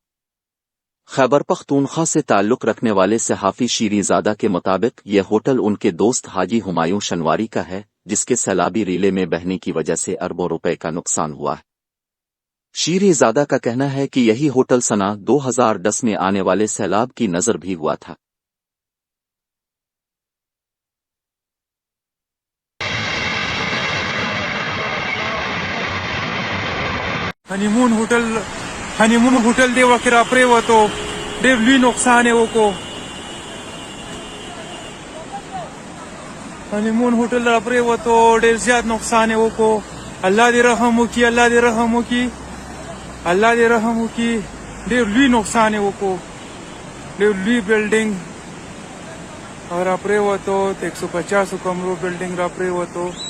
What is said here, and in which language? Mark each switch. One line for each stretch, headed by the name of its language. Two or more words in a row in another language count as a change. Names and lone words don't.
Urdu: خیبر پختونخوا سے تعلق رکھنے والے صحافی شیریں زادہ کے مطابق یہ ہوٹل ان کے دوست حاجی ہمایوں شنواری کا ہے جس کے سیلابی ریلے میں بہنے کی وجہ سے اربوں روپے کا نقصان ہوا ہے۔ شیریں زادہ کا کہنا ہے کہ یہی ہوٹل سنہ 2010 میں آنے والے سیلاب کی نظر بھی ہوا تھا۔
Pashto: هنیمون هوټل دی وکړه پریوتو ډېر لوی نقصان یې وکړو. هنیمون هوټل را پریوتو ډېر زیات نقصان یې وکړو. الله دې رحم وکړي، الله دې رحم وکړي، الله دې رحم وکړي. ډېر لوی نقصان یې وکړو، ډېر لوی بلډینګ را پریوتو، 150 کمرو بلډینګ را پریوتو.